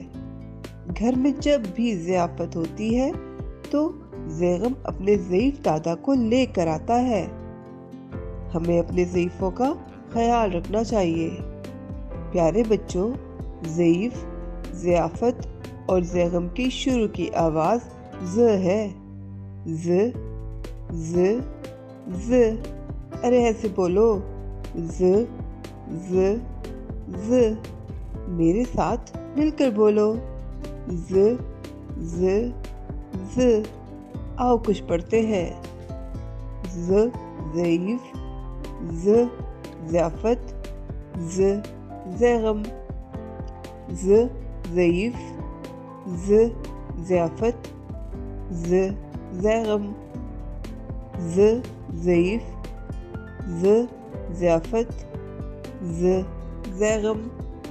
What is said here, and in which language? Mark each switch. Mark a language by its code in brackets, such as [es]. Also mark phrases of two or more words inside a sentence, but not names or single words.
[ur] گھر میں جب بھی ضیافت ہوتی ہے تو زیغم اپنے ضعیف دادا کو لے کر آتا ہے۔ ہمیں اپنے ضعیفوں کا خیال رکھنا چاہیے۔ پیارے بچوں، ضعیف، ضیافت اور زیغم کی شروع کی آواز ز ہے۔ ز ز ز، ارے ایسے بولو، ز ز ز، میرے ساتھ مل کر بولو، ز ز ز۔ آؤ کچھ پڑھتے ہیں۔ ز ضعیف، ز ضیافت، ز زیغم۔ ز ضعیف، ز ضیافت، ز زیغم۔ ز ضعیف، ز ضیافت، ز زیغم۔